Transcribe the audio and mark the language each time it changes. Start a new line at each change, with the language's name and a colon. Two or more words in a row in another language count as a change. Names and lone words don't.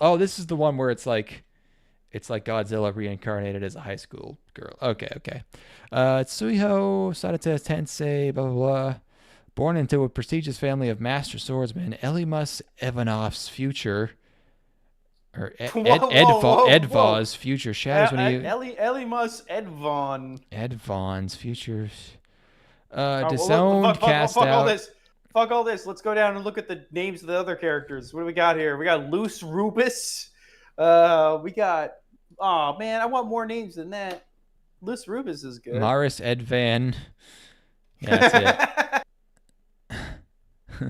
English: Oh, this is the one where it's like Godzilla reincarnated as a high school girl. Okay. Tsuiho, Sarata Tensei, blah, blah, blah. Born into a prestigious family of master swordsmen, Elimas Ivanov's future, or Edvaw's future shatters when he... Elimas Edvon. Edvon's future... disowned, cast fuck out... Fuck all this. Let's go down and look at the names of the other characters. What do we got here? We got Luce Rubus. We got... Oh, man, I want more names than that. Luce Rubus is good. Maris Edvan. Yeah, that's it.